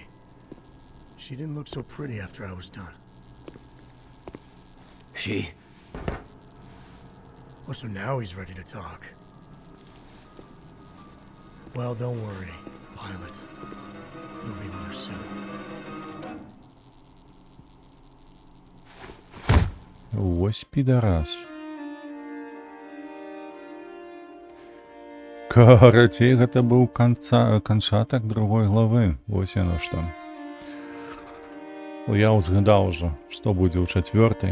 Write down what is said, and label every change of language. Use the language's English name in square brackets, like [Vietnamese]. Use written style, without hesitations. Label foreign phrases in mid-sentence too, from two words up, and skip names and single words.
[English] She didn't look so pretty after I was done. She? Oh, so now he's ready to talk. Well, don't worry, pilot. You'll be with her soon. [Ukrainian] Ось підарас. [Belarusian] Карацей, гэта быў канчатак другой главы. Вось яно што. Я ўзгадаў ужо, што будзе ў 4-й.